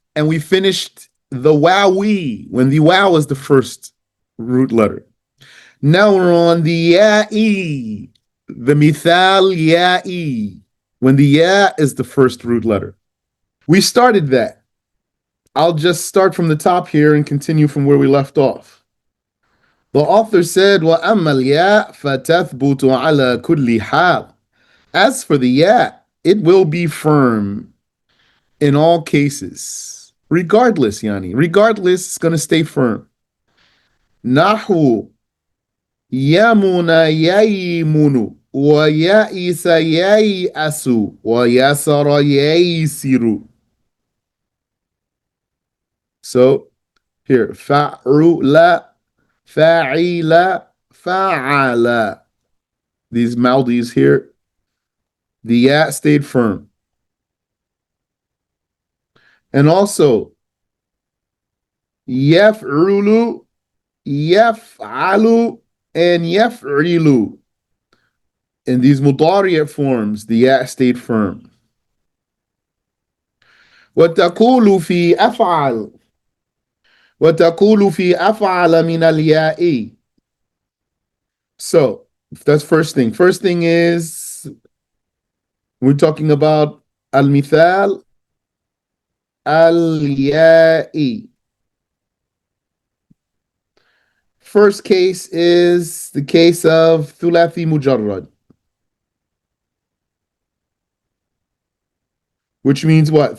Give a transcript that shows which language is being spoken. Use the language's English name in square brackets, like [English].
[English] And we finished the wowie when the wow is the first root letter. Now we're on the ya-e, the mithal ya-e, when the ya is the first root letter. We started that. I'll just start from the top here and continue from where we left off. The author said, [Arabic] وَأَمَّا الْيَاء فَتَثْبُتُ عَلَى كُلِّ حَالٍ. [English] As for the ya, it will be firm in all cases. Regardless, Yani. Regardless, it's going to stay firm. [Arabic] Nahu yamuna yaymunu wa ya'isa ya'asu wa yasara ya'siru. [English] So here, fa'ula, fa'ila, fa'ala. These Maldives here, the ya stayed firm. And also, yaf'ulu, yaf'alu, and yaf'ilu. In these mudari'at forms, the ya stayed firm. [Arabic] وتقول في أفعل وتقول في أفعل من الياء. [English] So, that's first thing. First thing is we're talking about al-mithal al-ya'i. First case is the case of thulathi mujarrad, which means what?